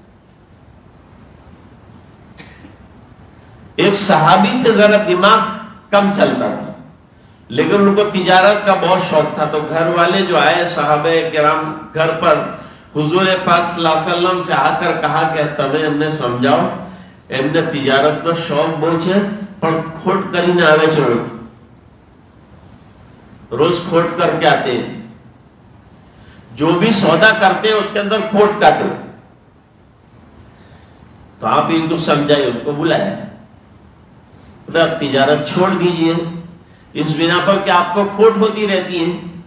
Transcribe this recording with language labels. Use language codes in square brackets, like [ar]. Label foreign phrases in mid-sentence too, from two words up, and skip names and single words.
[ur] ایک صحابی تھے، ذرا دماغ کم چلتا تھا لیکن ان کو تجارت کا بہت شوق تھا، تو گھر والے جو آئے صحابہ کرام گھر پر، حضور پاک صلی اللہ علیہ وسلم سے آ کر کہا کہ تمہیں ہم نے سمجھاؤ [gu] એમને તિજારતનો શોખ બહુ છે પણ ખોટ કરીને આવે છે, [ur] روز کھوٹ کر کے آتے ہیں، جو بھی سودا کرتے ہیں اس کے اندر کھوٹ کاٹو، تو آپ ان کو سمجھائے، ان کو بلایا، تجارت چھوڑ دیجئے اس بنا پر کہ آپ کو کھوٹ ہوتی رہتی ہے۔